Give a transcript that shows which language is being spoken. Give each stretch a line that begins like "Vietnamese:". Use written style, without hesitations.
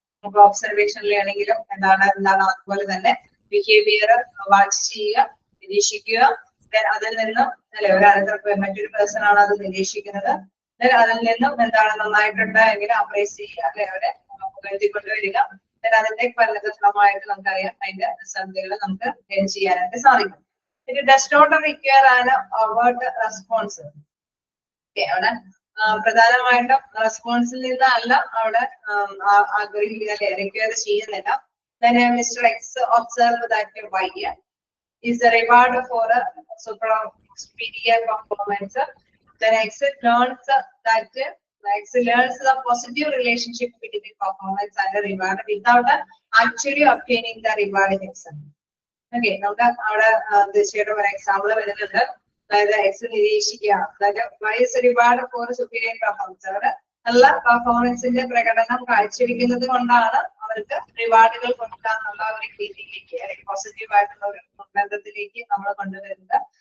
Malayalam: അപ്പൊ ഒബ്സർവേഷൻ ലേണിംഗിലും എന്താണ് അതുപോലെ തന്നെ ബിഹേവിയർ വാച്ച് ചെയ്യുക, നിരീക്ഷിക്കുക. അതിൽ നിന്നും അല്ലെ മറ്റൊരു പേഴ്സൺ ആണ് അത് നിരീക്ഷിക്കുന്നത്. അതിൽ നിന്നും എന്താണ് നന്നായിട്ടുണ്ട് എങ്കിൽ അപ്രൈസ് ചെയ്യുക അല്ലെ, അവരെ എഴുതിക്കൊണ്ടുവരിക. അതിന്റെ ഫലമായിട്ട് നമുക്കറിയാം അതിന്റെ റിസൾട്ടുകൾ നമുക്ക് ഗെയിൻ ചെയ്യാനായിട്ട് സാധിക്കും.
English: It does not require an overt response.
Malayalam: അവിടെ പ്രധാനമായിട്ടും റെസ്പോൺസിൽ നിന്നല്ല അവിടെ ആഗ്രഹിക്കുക റിക്വയർ ചെയ്യുന്നില്ല.
English: Then Mr. X observed that Y is the reward for a superior performance. Then X learns that X learns the positive relationship between performance and the reward without actually obtaining the reward himself.
Malayalam: Okay, നമുക്ക് അവിടെ തീർച്ചയായിട്ടും ഒരു example വരുന്നുണ്ട്. അതായത് X നിരീക്ഷിക്കുക, അതായത്
English: Y is reward for superior performance.
Malayalam: അവിടെ നല്ല പെർഫോമൻസിന്റെ പ്രകടനം കാഴ്ചവെക്കുന്നത് കൊണ്ടാണ് അവർക്ക് റിവാർഡുകൾ കൊടുക്കാന്നുള്ള ഒരു രീതിയിലേക്ക് അല്ലെങ്കിൽ പോസിറ്റീവ് ആയിട്ടുള്ള ഒരു ബന്ധത്തിലേക്ക് നമ്മൾ കൊണ്ടുവരുന്നത്.